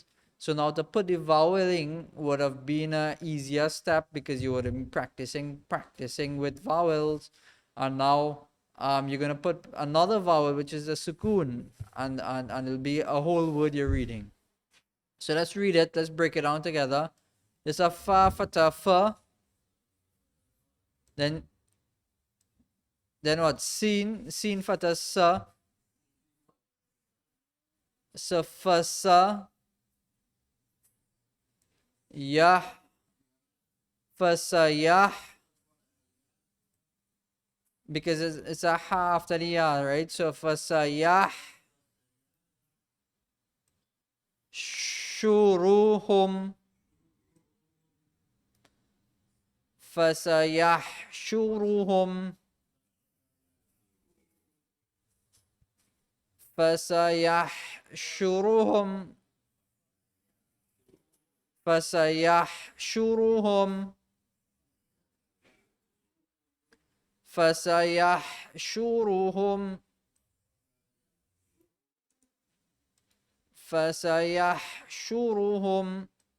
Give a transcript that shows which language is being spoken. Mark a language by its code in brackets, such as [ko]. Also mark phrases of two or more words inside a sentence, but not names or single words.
[en] So now to put the voweling would have been an easier step because you would have been practicing with vowels, and now you're gonna put another vowel which is a sukoon, and it'll be a whole word you're reading. So let's read it. Let's break it down together. There's a fa fatha fa. Then what? Sin fatha sa. Sa fa sa. Yah fa sa yah. Because it's a ha after the ya, right? So fa sa yah. Shuruhum. [ar] فسيحشرهم فسيحشرهم فسيحشرهم فسيحشرهم فسيحشرهم.